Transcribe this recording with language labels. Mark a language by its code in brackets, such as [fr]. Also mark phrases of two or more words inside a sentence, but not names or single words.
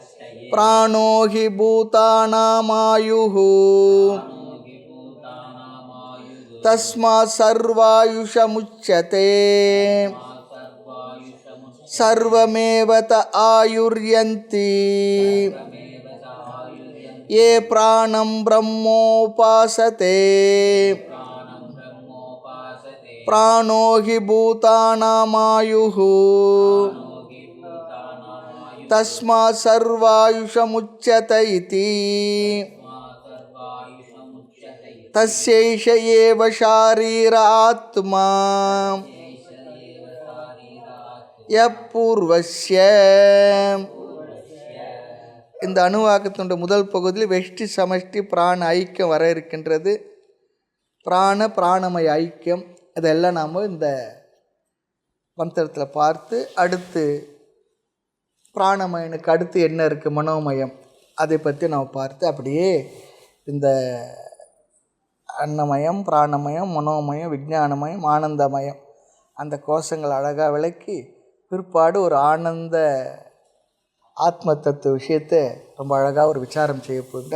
[sa] प्राणो हि भूतानामायुः तस्मात् सर्वायुषमुच्यते सर्वमेव त आयुर्यन्ति ये प्राणं ब्रह्मोपासते प्राणो हि भूतानामायुः तस्मात् सर्वायुषमुच्यत इति तस्यैष एव शारीर आत्मा यः पूर्वस्य. [ta] இந்த அணுவாக்கத்தினுடைய முதல் பகுதியில் வெஷ்டி சமஷ்டி பிராண ஐக்கியம் வர இருக்கின்றது. பிராணமய ஐக்கியம் இதெல்லாம் நாம் இந்த மந்திரத்தில் பார்த்து, அடுத்து பிராணமயனுக்கு அடுத்து என்ன இருக்குது மனோமயம், அதை பற்றி நாம் பார்த்து அப்படியே இந்த அன்னமயம், பிராணமயம், மனோமயம், விஞ்ஞானமயம், ஆனந்தமயம் அந்த கோஷங்கள் அழகாக விளக்கி பிற்பாடு ஒரு ஆனந்த ஆத்ம தத்துவ விஷயத்தை ரொம்ப அழகாக ஒரு விசாரம் செய்ய போகுது.